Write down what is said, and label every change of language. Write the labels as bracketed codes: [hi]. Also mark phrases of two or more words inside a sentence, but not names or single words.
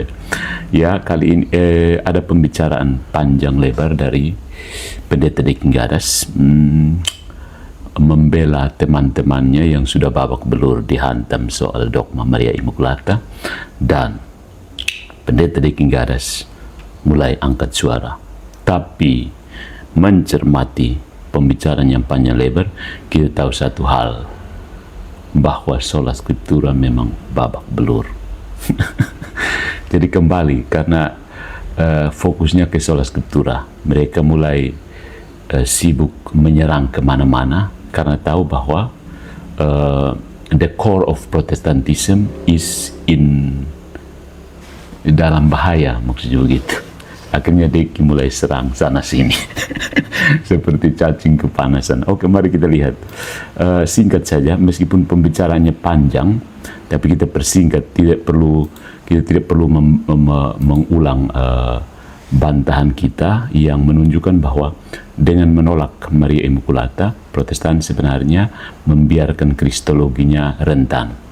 [id] Ya, kali ini ada pembicaraan panjang lebar dari Pendeta Deki Gadas membela teman-temannya yang sudah babak belur dihantam soal dogma Maria Immaculata, dan Pendeta Deki Gadas mulai angkat suara. Tapi mencermati pembicaraan yang panjang lebar, kita tahu satu hal, bahwa [la] sola scriptura [id] memang babak belur. Jadi kembali, karena fokusnya ke [la] sola scriptura, [id] mereka mulai sibuk menyerang kemana-mana, karena tahu bahwa [en] the core of Protestantism is [id] dalam bahaya, maksudnya begitu. Akhirnya Deki mulai serang sana sini seperti cacing kepanasan. Oke, mari kita lihat singkat saja, meskipun pembicaraannya panjang, tapi kita persingkat. Kita tidak perlu mengulang bantahan kita yang menunjukkan bahwa dengan menolak Maria Immaculata, Protestan sebenarnya membiarkan kristologinya rentan.